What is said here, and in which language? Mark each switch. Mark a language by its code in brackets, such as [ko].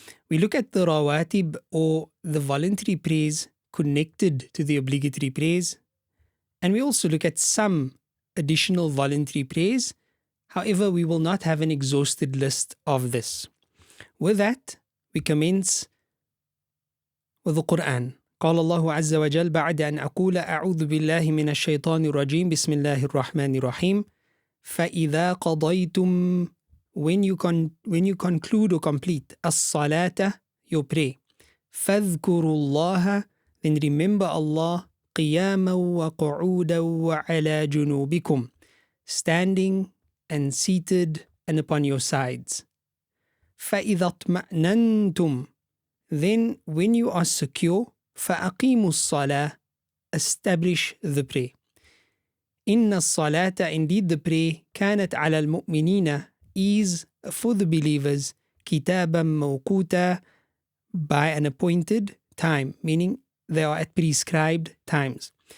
[en] We look at the rawatib or the voluntary prayers connected to the obligatory prayers. And we also look at some additional voluntary prayers. However, we will not have an exhausted list of this. With that, we commence with the Quran. [ar] قال الله عز وجل بعد أن أقول أعوذ بالله من الشيطان الرجيم بسم الله الرحمن الرحيم فإذا قضيتم [en] when you conclude or complete [ar] الصلاة, [en] your pray, [ar] فاذكروا الله, [en] then remember Allah, [ar] قياما وقعودا وعلى جنوبكم, [en] standing and seated and upon your sides. [ar] فإذا اطمأننتم, [en] then when you are secure, [ar] فأقيموا الصلاة, [en] establish the prayer. [ar] إن الصلاة, [en] indeed the prayer, [ar] كانت على المؤمنين, [en] is for the believers, [ar] كتابا موقوتا, [en] by an appointed time, meaning they are at prescribed times.